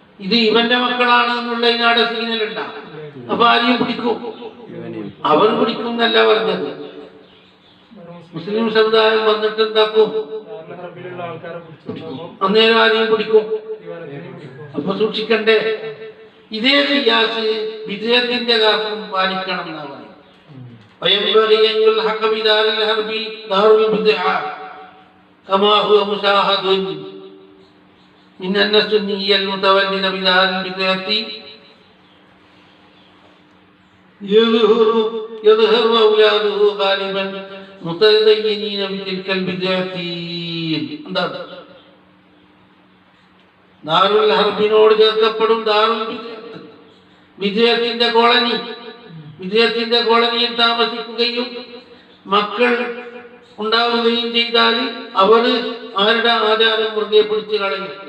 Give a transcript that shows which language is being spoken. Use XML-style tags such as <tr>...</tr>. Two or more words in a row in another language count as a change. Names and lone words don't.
<ml>ഇത് ഇവന്റെ മക്കളാണ് എന്നുള്ള ഇതിനാടെ സീനലുണ്ടാവും. അപ്പൊ ആരെയും പിടിക്കും, അവൻ പിടിക്കും എന്നല്ല പറഞ്ഞത്. മുസ്ലിം സമുദായം വന്നിട്ട് എന്താക്കും, അന്നേരം ആരെയും പിടിക്കും. അപ്പൊ സൂക്ഷിക്കണ്ടേ. ഇതേ ഖിയാസ് വിജയത്തിന്റെ കാലത്തും പാലിക്കണം എന്നാണ് പറയുന്നത്.</ml> <ar>وينبغي أن يلحق بدار الحرب دار البدع كما هو مشاهد من أن السني المتولد بدار البدعة يظهر أولاده غالبا متدينين بتلك البدعة.</ar> <ml>എന്താണ് ദാറുൽ ഹർബിനോട് ചേർക്കപ്പെടും ദാറുൽ വിജയത്തിന്റെ കോളനി. വിജയത്തിന്റെ കോളനിയിൽ താമസിക്കുകയും മക്കൾ ഉണ്ടാവുകയും ചെയ്താൽ അവര് ആരുടെ ആചാരം മുറുകെ പിടിച്ചു കളയും.</ml>